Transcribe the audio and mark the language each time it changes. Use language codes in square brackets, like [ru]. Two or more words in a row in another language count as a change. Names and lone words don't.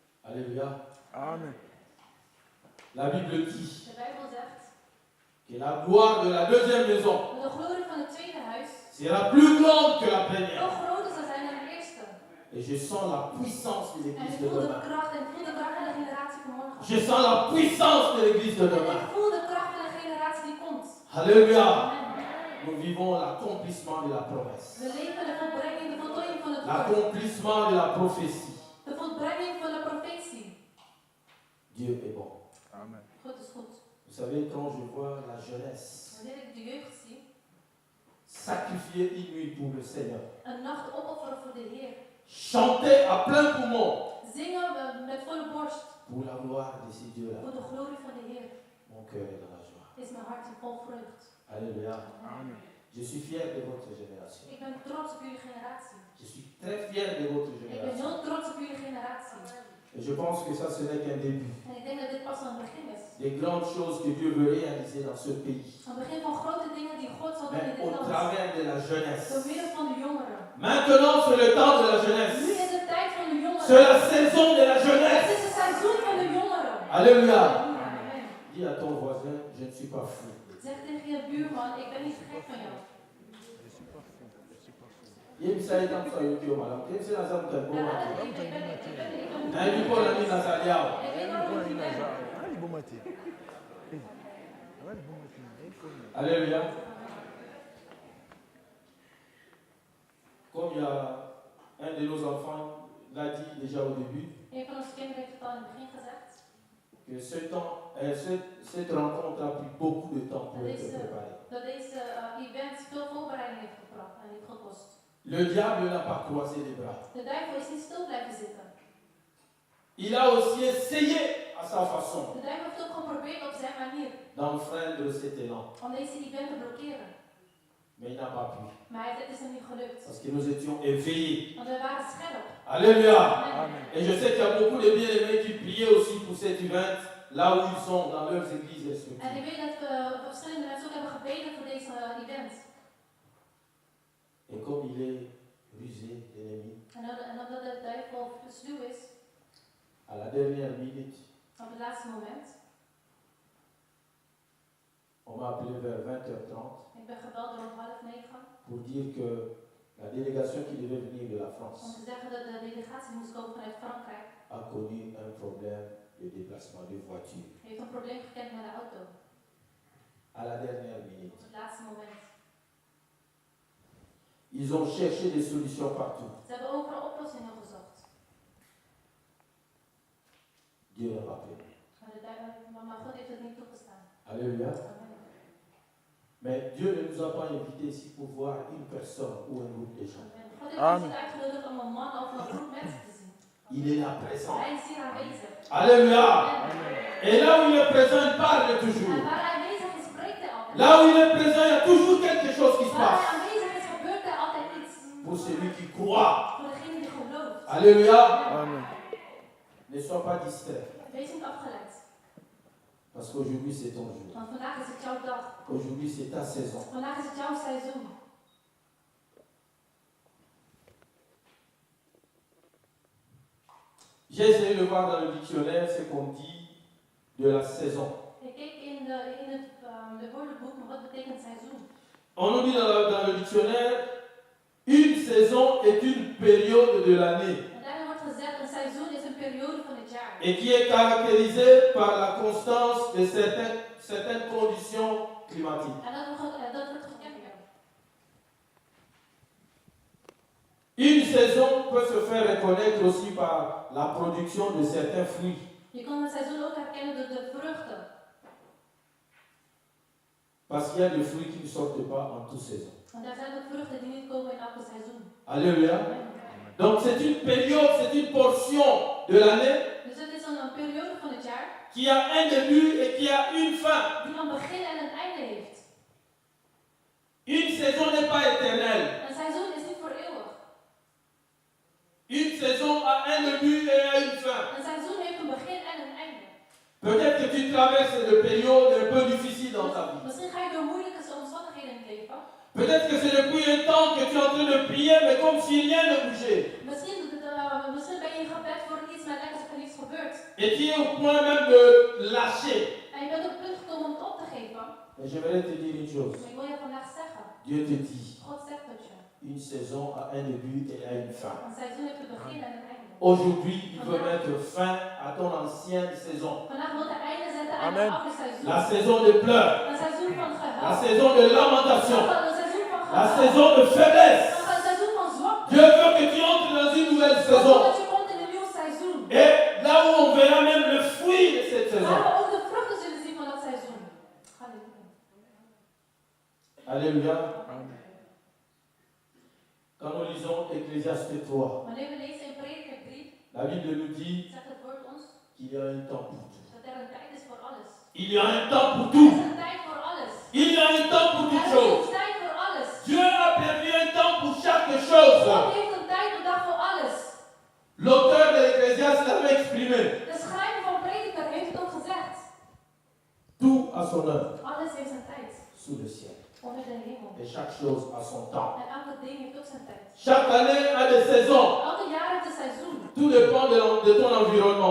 [fr] Alléluia. Amen. La Bible dit [nl] De Bijbel zegt, [fr] que la gloire de la deuxième maison [nl] dat de glorie van het tweede huis [fr] sera plus grande que la [nl] veel [fr] première. [nl] groter zal zijn dan de eerste. [fr] Et je sens la puissance de [nl] En ik [fr] l'église de [nl] voel de [fr] demain. [nl] kracht en ik voel de kracht van de generatie van morgen. [fr] Je sens la puissance de l'église de [nl] En [fr] demain. [nl] ik voel de kracht van de generatie die komt. [fr] Alléluia. Amen. Nous vivons l'accomplissement de la promesse. [nl] We leven de volbrenging, de voltooiing van het woord. [fr] L'accomplissement de la prophétie. [nl] De volbrenging van de profetie. [fr] Dieu est bon. Amen. [nl] God is goed. [fr] Vous savez, quand je vois la jeunesse [nl] Wanneer ik de jeugd zie, [fr] sacrifier une nuit pour le Seigneur, [nl] een nacht opofferen voor de Heer. [fr] chanter à plein poumon [nl] Zingen met volle borst [fr] pour la gloire de ces dieux-là, [nl] voor de glorie van de Heer. [fr] mon cœur est dans la joie. [nl] Is mijn hart vol vreugd. [fr] Alléluia. Amen. Je suis fier de votre génération. [nl] Ik ben trots op jullie generatie. [fr] Je suis très fier de votre [nl] Ik ben [fr] génération. [nl] heel trots op jullie generatie. [fr] Et je pense que ça, ce n'est qu'un début. [nl] En ik denk dat dit pas een begin is. [fr] Des grandes choses que Dieu veut réaliser dans ce pays. [nl] Een begin van grote dingen die God zal doen [fr] Mais [nl] in dit [fr] au [nl] land. [fr] travers de la [nl] Door [fr] jeunesse. [nl] middel van de jongeren. [fr] Maintenant, c'est le temps de la [nl] Nu [fr] jeunesse. [nl] is het tijd van de jongeren. [fr] C'est la saison de la [nl] Het [fr] jeunesse. [nl] is het seizoen van de jongeren. [fr] Alléluia. Amen. Dis à ton voisin, je ne suis pas fou. [nl] Zeg tegen je buurman, ik ben niet gek van jou. [fr] Il me dit comme ça, il dit, madame, qu'est-ce que c'est la [nl] Ik ben [fr] Il dit, Paul a mis dans sa liao. [nl] Ik weet waarom ik ben. [fr] Allez, bon matin. Allez, bon matin. Alléluia. Comme il y a un de nos enfants l'a dit déjà au début, [nl] Een van onze kinderen heeft het al in het begin gezegd. [fr] que cette rencontre a pris beaucoup de temps pour [nl] Dat [fr] être [nl] deze, [fr] préparée. [nl] dat deze event veel voorbereiding heeft gebracht en heeft gekost. [fr] Le diable n'a pas croisé les bras. [nl] De duivel is niet stil blijven zitten. [fr] Il a aussi essayé à sa façon [nl] De duivel heeft ook geprobeerd op zijn manier [fr] d'enfreindre cet élan, [nl] om deze event te blokkeren. [fr] mais il n'a pas pu. [nl] Maar het is hem niet gelukt. [fr] Parce que nous étions éveillés. [nl] Want we waren scherp. [fr] Alléluia. Amen. Et je sais qu'il y a beaucoup de bien-aimés qui priaient aussi pour cet event, là où ils sont, dans leurs églises [nl] En ik [fr] respectives. [nl] weet dat verschillende mensen ook hebben gebeden voor deze event. [fr] Et comme il est rusé, l'ennemi, [nl] En omdat de duivel sluw is, [fr] à la dernière minute, [nl] op het laatste moment, [fr] on m'a appelé vers 20h30 [nl] ik ben gebeld rond 8:30 [fr] pour dire que la délégation qui devait venir de la [nl] om [fr] France [nl] te zeggen dat de delegatie moest komen vanuit Frankrijk. [fr] a connu un problème de déplacement de voiture. [nl] Heeft een probleem gekend met de auto. [fr] À la dernière minute. [nl] Op het laatste moment. [fr] Ils ont cherché des solutions partout. [nl] Ze hebben overal oplossingen gezocht. [fr] Dieu n'a pas permis. [nl] Maar God heeft het niet toegestaan. [fr] Alléluia. Amen. Mais Dieu ne nous a pas invités ici pour voir une personne ou un groupe de gens. [nl] Amen. God heeft Amen. ons niet uitgenodigd om een man of een groep mensen te zien. [fr] Il est là présent. [nl] Hij is hier aanwezig. [fr] Alléluia. Amen. Et là où il est présent, il parle [nl] En [fr] toujours. [nl] waar hij aanwezig is, spreekt hij altijd. [fr] Là où il est présent, il y a toujours quelque chose qui se [nl] Waar hij [fr] passe. [nl] aanwezig is, gebeurt er altijd iets. [fr] Pour celui qui croit. [nl] Voor degene die gelooft. [fr] Alléluia. Amen. Ne sois pas distrait. [nl] Wees niet afgeleid. [fr] Parce qu'aujourd'hui, c'est ton jour. [nl] Want vandaag is het jouw dag. [fr] Aujourd'hui, c'est ta saison. [nl] Vandaag is het jouw seizoen. [fr] J'ai essayé de voir dans le dictionnaire ce qu'on dit de la saison. [nl] Ik keek in het woordenboek, maar wat betekent seizoen? [fr] On nous dit dans le dictionnaire, une saison est une période de l'année [nl] En daarin wordt gezegd, een seizoen is een periode van het jaar. [fr] et qui est caractérisée par la constance de certaines conditions climatiques. [nl] En dat wordt gekenmerkt. [fr] Une saison peut se faire reconnaître aussi par la production de certains fruits. [nl] Je kan een seizoen ook herkennen door de vruchten. [fr] Parce qu'il y a des fruits qui ne sortent pas en toute saison. [nl] Want er zijn ook vruchten die niet komen in elke seizoen. [fr] Alléluia. Donc c'est une période, c'est une portion de l'année [nl] Dus het is een periode van het jaar [fr] qui a un début et qui a une fin. [nl] die een begin en een einde heeft. [fr] Une saison n'est pas éternelle. [nl] Een seizoen is niet voor eeuwig. [fr] Une saison a un début et a une fin. [nl] Een seizoen heeft een begin en een einde. [fr] Peut-être que tu traverses des périodes un peu difficiles dans ta vie. [nl] Misschien ga je door moeilijke omstandigheden in het leven. [fr] Peut-être que c'est depuis un temps que tu es en train de prier, mais comme si rien ne bougeait. [nl] Misschien ben je in gebed voor iets, maar lijkt alsof er niets gebeurt. [fr] Et tu es au point même de lâcher. [nl] En je bent op het punt gekomen om het op te geven. [fr] Mais j'aimerais te dire une chose. [nl] Maar ik wil je vandaag zeggen. [fr] Dieu te dit, [nl] God zegt het je. [fr] une saison a un début et a une fin. [nl] Een seizoen heeft een begin en een einde. [fr] Aujourd'hui, il veut mettre fin à ton ancienne saison. [nl] Vandaag wil hij einde zetten aan Amen. het oude seizoen. [fr] La saison de pleurs, [nl] Een seizoen van [fr] la [nl] gehuil. [fr] saison de lamentation, [nl] Een seizoen van [fr] la [nl] gehuil. [fr] saison de faiblesse. [nl] Een seizoen van zwakte. [fr] Dieu veut que tu entres dans une nouvelle [nl] God wil [fr] saison. [nl] dat je komt in een nieuw seizoen. [fr] Et là où on verra même le fruit de cette [nl] Waar [fr] saison. [nl] we ook de vruchten zullen zien van dat seizoen. Halleluja. [fr] Alléluia. Quand nous lisons Ecclésiaste 3, [nl] Wanneer we lezen in Prediker 3, [fr] la Bible nous dit [nl] zegt het woord ons [fr] qu'il y a un temps pour tout. [nl] dat er een tijd is voor alles. [fr] Il y a un temps pour [nl] Er [fr] tout. [nl] is een tijd voor alles. [fr] Il y a un temps pour [nl] Er [fr] toute [nl] is [fr] chose. [nl] een tijd voor alles. [fr] Dieu a prévu un temps pour chaque chose. [nl] God heeft een tijd bedacht voor alles. [fr] L'auteur de l'Ecclésiaste l'avait exprimé. [nl] De schrijver van Prediker heeft het ook gezegd. [fr] Tout a son heure [nl] Alles heeft zijn tijd. [fr] sous le ciel. [nl] Onder de hemel. [fr] Et chaque chose a son temps. [nl] En elke ding heeft ook zijn tijd. [fr] Chaque année a des saisons. [nl] Elke jaar heeft een seizoen. [fr] Tout dépend de ton environnement.